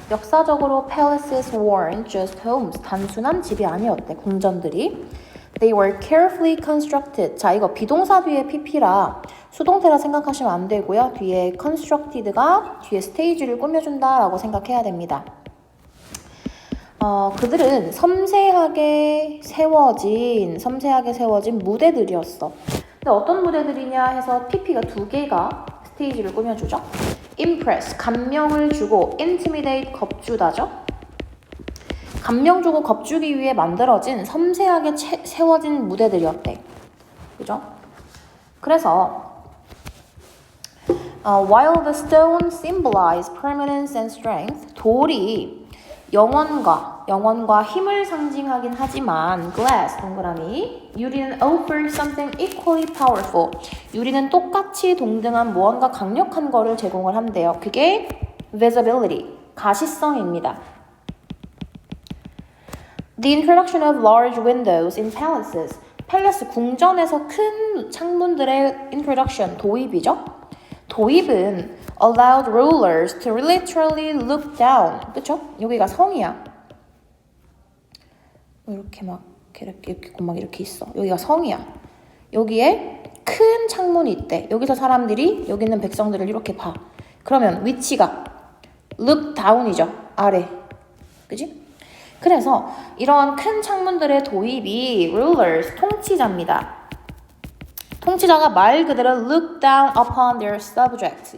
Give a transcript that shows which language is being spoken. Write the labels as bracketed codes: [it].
[ko] 역사적으로 [en] palaces weren't just homes. [ko] 단순한 집이 아니었대, 궁전들이. [en] They were carefully constructed. [ko] 자, 이거 비동사 뒤에 pp라 수동태라 생각하시면 안 되고요. 뒤에 constructed가 뒤에 스테이지를 꾸며준다라고 생각해야 됩니다. 그들은 섬세하게 세워진 무대들이었어. 근데 어떤 무대들이냐 해서 pp가 두 개가 스테이지를 꾸며주죠. impress, 감명을 주고 intimidate, 겁주다죠. 감명 주고 겁주기 위해 만들어진 섬세하게 세워진 무대들이었대. 그죠? 그래서 [en] while the stone symbolized permanence and strength, [ko] 돌이 영원과 힘을 상징하긴 하지만 [en] glass, [ko] 동그라미, 유리는 [en] offer something equally powerful. [ko] 유리는 똑같이 동등한 무언가 강력한 거를 제공을 한대요. 그게 visibility, 가시성입니다. [en] The introduction of large windows in palaces. [ko] 팰레스, 궁전에서 큰 창문들의 introduction, 도입이죠. 도입은 [en] allowed rulers to literally look down. [ko] 그쵸? 여기가 성이야. 이렇게 막 이렇게 있어. 여기가 성이야. 여기에 큰 창문이 있대. 여기서 사람들이 여기 있는 백성들을 이렇게 봐. 그러면 위치가 look down이죠. 아래. 그지? 그래서 이런 큰 창문들의 도입이 rulers, 통치자입니다. 통치자가 말 그대로 [en] look down upon their subject.